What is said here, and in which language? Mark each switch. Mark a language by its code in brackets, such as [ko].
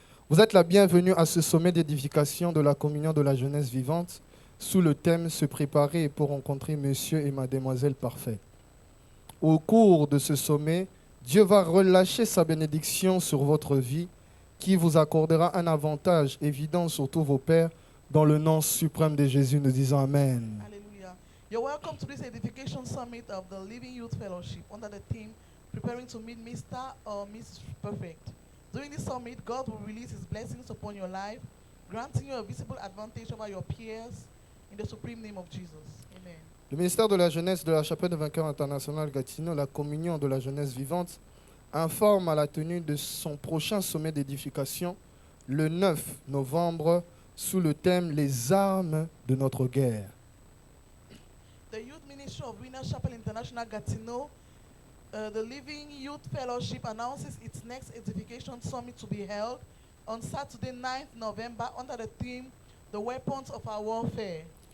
[fr] Vous êtes la bienvenue à ce sommet d'édification de la communion de la jeunesse vivante sous le thème « Se préparer pour rencontrer Monsieur et Mademoiselle parfaits ». Au cours de ce sommet, Dieu va relâcher sa bénédiction sur votre vie qui vous accordera un avantage évident sur tous vos pères dans le nom suprême de Jésus. Nous disons Amen. Hallelujah. [en] You're welcome to this edification summit of the Living Youth Fellowship under the theme Preparing to Meet Mr. or Mrs. Perfect. During this summit, God will release His blessings upon your life, granting you a visible advantage over your peers in the supreme name of Jesus. Amen. [fr] Le ministère de la Jeunesse de la Chapelle de Vainqueurs International Gatineau, la communion de la jeunesse vivante, informe à la tenue de son prochain sommet d'édification le 9 novembre sous le thème « Les armes de notre guerre ». [en] The Youth Ministry of Winners Chapel International Gatineau, the Living Youth Fellowship announces its next edification summit to be held on Saturday 9th November under the theme The Weapons of Our Warfare.